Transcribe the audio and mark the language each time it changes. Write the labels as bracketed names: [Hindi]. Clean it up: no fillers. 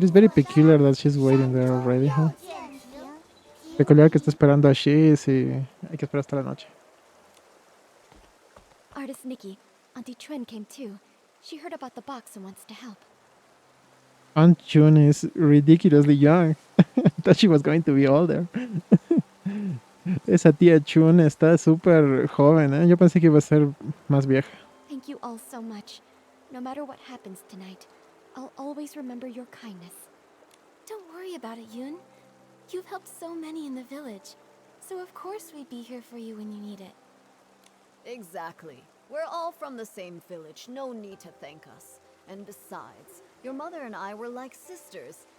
[English] It is very peculiar that she's waiting there already, huh? 又见亭，亭 [Spanish] Peculiar que está esperando a Shiz y hay que esperar hasta la noche. [English] Artist Nikki, Auntie Chuen came too. She heard about the box and wants to help. Aunt Chun is ridiculously young. I thought she was going to be older. [Spanish] Esa tía Chun está súper joven, ¿eh? Yo pensé que iba a ser más vieja. [English] Thank you all so much. No matter what happens tonight, I'll always remember your kindness. Don't worry about it, Yoon. You've helped so many in the village, so of course we'd be here for you when you need it. Exactly. We're all from the same village, no need to thank us. And besides, your mother and I were like sisters.